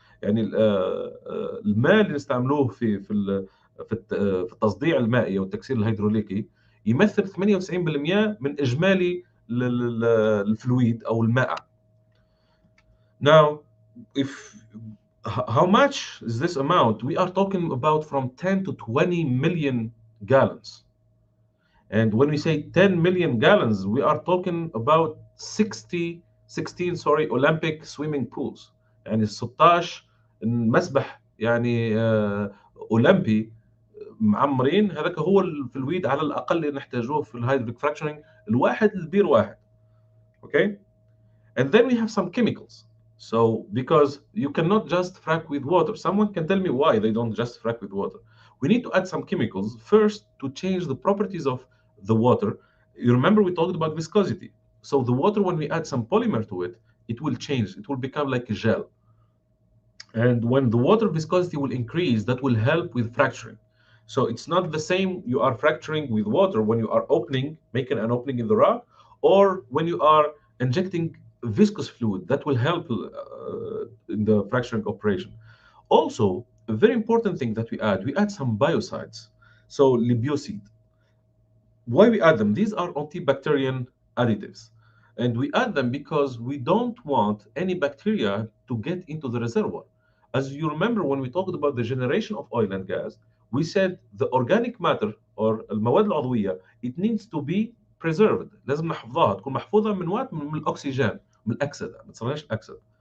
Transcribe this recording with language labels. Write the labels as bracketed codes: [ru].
[ar] يعني الماء اللي نستعملوه في التصديع المائي او التكسير الهيدروليكي يمثل 98% من اجمالي الفلويد او المائع. [en] Now, if how much is this amount? We are talking about from 10 to 20 million gallons. And when we say 10 million gallons, we are talking about 16 Olympic swimming pools. [ar] يعني 16 مسبح يعني أولمبي معمرين. هذاك هو الفلويد على الأقل اللي نحتاجوه في الهيدروليك فراكشرنج الواحد البير واحد. [en] Okay? And then we have some chemicals. So because you cannot just frack with water. Someone can tell me why they don't just frack with water. We need to add some chemicals first to change the properties of the water. You remember we talked about viscosity. So the water, when we add some polymer to it, it will change. It will become like a gel. And when the water viscosity will increase, that will help with fracturing. So it's not the same you are fracturing with water when you are making an opening in the rock, or when you are injecting viscous fluid that will help in the fracturing operation. Also, a very important thing that we add some biocides. So libiosid. Why we add them? These are antibacterial additives. And we add them because we don't want any bacteria to get into the reservoir. As you remember, when we talked about the generation of oil and gas, we said the organic matter or المواد العضوية, it needs to be preserved. [ar] لازم نحفظها، تكون محفوظة من وقت من الأكسجين، من الأكسدة، ما تصيرش أكسدة.